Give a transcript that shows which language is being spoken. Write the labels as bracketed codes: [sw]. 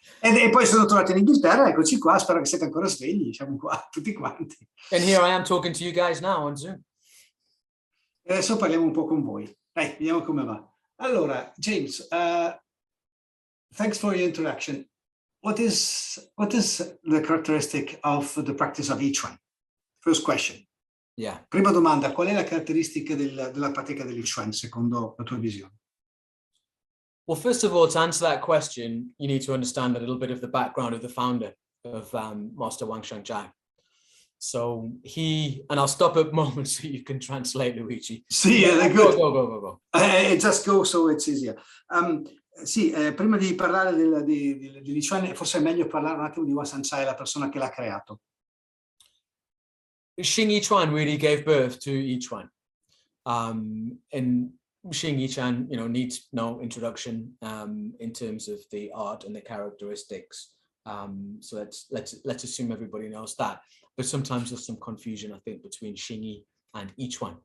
[it] E poi sono tornato in Inghilterra, eccoci qua, spero che siete ancora svegli, siamo qua tutti quanti. [en] and here I am talking to you guys now on Zoom. [it] E adesso parliamo un po' con voi. Dai, vediamo come va. [en] Allora, James, thanks for your introduction. What is the characteristic of the practice of each one? First question. Yeah. [it] Prima domanda, qual è la caratteristica della pratica dell'Ichuan secondo la tua visione? [en] Well, first of all, to answer that question, you need to understand a little bit of the background of the founder of Master Wang Shangjai. So and I'll stop at moments so you can translate, Luigi. [it] Sì, [en] go. Just go so it's easier. [it] Sì, prima di parlare di Lichuan, forse è meglio parlare un attimo di Wang Shangjai, la persona che l'ha creato. [en] Xing Yichuan really gave birth to Yichuan. And Xing Yichuan, needs no introduction in terms of the art and the characteristics. So let's assume everybody knows that. But sometimes there's some confusion, I think, between Xingyi and Yichuan.